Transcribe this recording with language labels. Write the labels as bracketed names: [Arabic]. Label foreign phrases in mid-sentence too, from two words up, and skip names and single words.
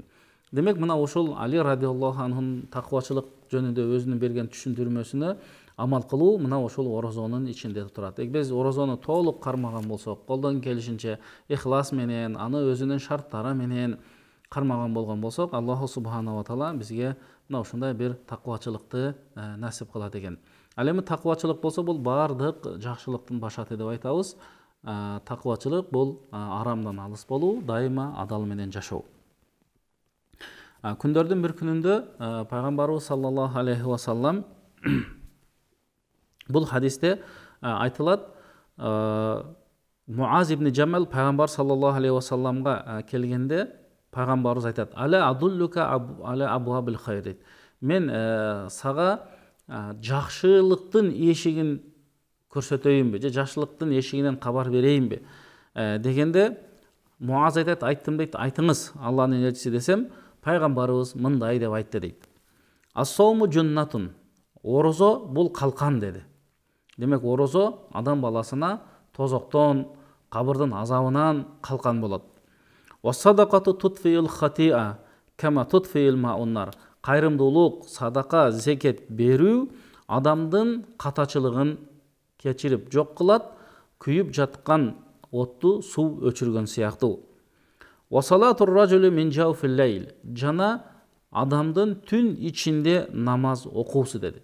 [Kyrgyz] Демек, мына ошол Али [Arabic] رضي الله عنه [Kyrgyz] таквачылык жөнүндө өзүнүн берген түшүндүрмөсүнө амал кылуу мына ошол орозонун ичинде турат. Биз орозону толук кармаган болсок, колдон келишинче ихлас менен, аны өзүнүн шарттары менен кармаган болгон болсок, Аллаху [Arabic] سبحانه وتعالى [Kyrgyz] бизге мына ушундай бир таквачылыкты насип кылат экен. Ал эми таквачылык болсо, бул бардык жакшылыктын башаты деп айтабыз. Таквачылык бул арамдан алыс болуу, дайыма адал менен жашоо. Күндөрдүн бир күнүндө пайгамбарыбыз [Arabic] صلى الله عليه وسلم [Kyrgyz] бул хадисте айтылат, Муаз ибн Джамал пайгамбар [Arabic] صلى الله عليه وسلم [Kyrgyz] келгенде пайгамбарыбыз айтат: [Arabic] "ألا أدلك على أبواب الخير". [Kyrgyz] Мен сага жакшылыктын эшигин көрсөтөйүнбү же жакшылыктын эшигинен кабар берейинби дегенде, Муаз айтат: "Айттым" дейт. "Айтыңыз, Алланын элчиси" десем, пайгамбарыбыз мындай деп айтты дейт: [Arabic] "الصوم جنة". [Kyrgyz] Орозо бул калкан деди. Демек, орозо адам баласына тозоктон, кабырдын азабынан калкан болот. [Arabic] "والصدقة تطفئ الخطيئة كما يطفئ الماء النار". [Kyrgyz] Кайрымдуулук, садака, зекет берүү адамдын катачылыгын кечирип жок кылат, күйүп жаткан отту суу өчүргөн сыяктуу. [Arabic] وصلاة الرجل من جوف الليل, [Kyrgyz] жана адамдын түн ичинде намаз окуусу деди.